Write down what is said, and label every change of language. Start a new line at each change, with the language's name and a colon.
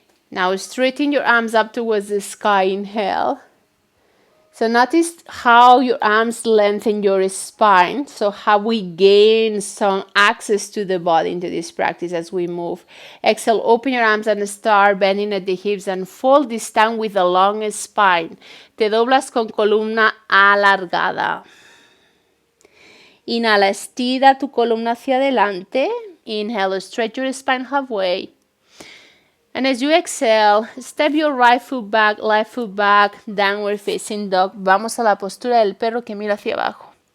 English: Now, straighten your arms up towards the sky. Inhale. So notice how your arms lengthen your spine. So how we gain some access to the body into this practice as we move. Exhale, open your arms and start bending at the hips and fold this time with a long spine.
Spanish: Te doblas con columna alargada. Inhala, estira tu columna hacia adelante.
English: Inhale, stretch your spine halfway. And as you exhale, step your right foot back, left foot back, downward facing dog.
Spanish: Vamos a la postura del perro que mira hacia abajo.